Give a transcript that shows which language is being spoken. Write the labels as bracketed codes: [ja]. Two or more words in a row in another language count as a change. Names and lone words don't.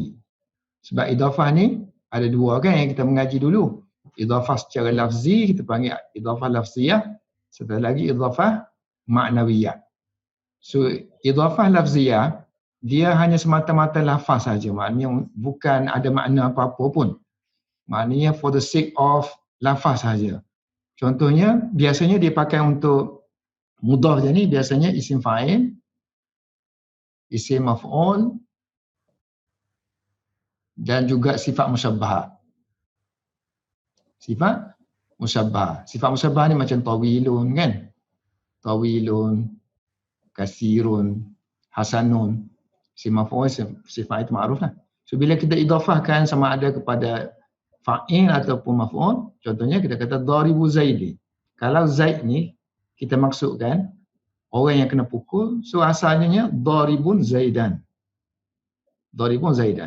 [ms] Sebab idhafah ni ada dua kan yang kita mengaji dulu. Idhafah secara lafzi kita panggil [ar] إضافة لفظية, [ms] satu lagi [ar] إضافة معنوية. [ms] So [ar] إضافة لفظية [ms] dia hanya semata-mata lafaz saja, maknanya bukan ada makna apa-apa pun. Maknanya [en] for the sake of [ms] lafaz saja. Contohnya biasanya dia pakai untuk mudhaf je ni, biasanya [ar] اسم فاعل, اسم مفعول [ms] dan juga [ar] صفة مشبهة. صفة مشبهة. صفة مشبهة [ms] ni macam tawilun kan? [ar] طويلٌ، كثيرٌ، حسنٌ. اسم مفعول, [ms] sifat itu ma'ruf lah. So bila kita idhafahkan sama ada kepada fa'il ataupun maf'ul, contohnya kita kata [ar] ضاربُ زيدٍ. [ms] Kalau Zaid ni kita maksudkan orang yang kena pukul, so asalnya [ar] ضاربٌ زيدًا. ضاربٌ زيدًا.